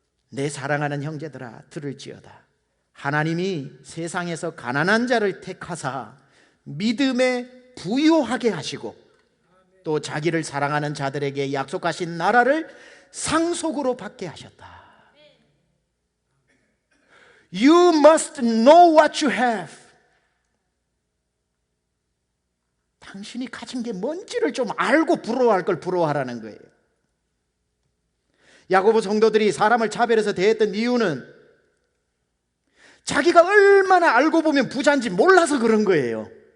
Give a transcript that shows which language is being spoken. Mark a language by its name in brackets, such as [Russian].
[Korean] 내 사랑하는 형제들아 들을지어다. 하나님이 세상에서 가난한 자를 택하사 믿음에 부유하게 하시고 또 자기를 사랑하는 자들에게 약속하신 나라를 상속으로 받게 하셨다. [English] You must know what you have. [Korean] 당신이 가진 게 뭔지를 좀 알고 부러워할 걸 부러워하라는 거예요. 야고보 성도들이 사람을 차별해서 대했던 이유는 자기가 얼마나 알고 보면 부자인지 몰라서 그런 거예요.